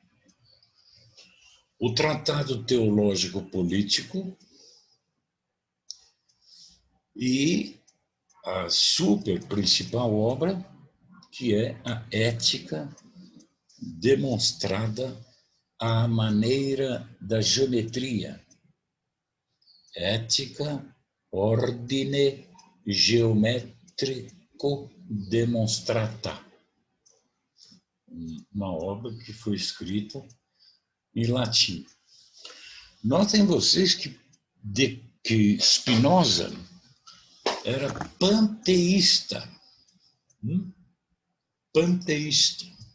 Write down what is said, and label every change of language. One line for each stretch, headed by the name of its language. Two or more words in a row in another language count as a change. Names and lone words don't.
Portuguese: o Tratado Teológico Político e a super principal obra, que é a Ética demonstrada à maneira da geometria. Ética,
Latin: ordine geometrico demonstrata.
Portuguese: Uma obra que foi escrita em latim. Notem vocês que Spinoza era panteísta. Panteísta.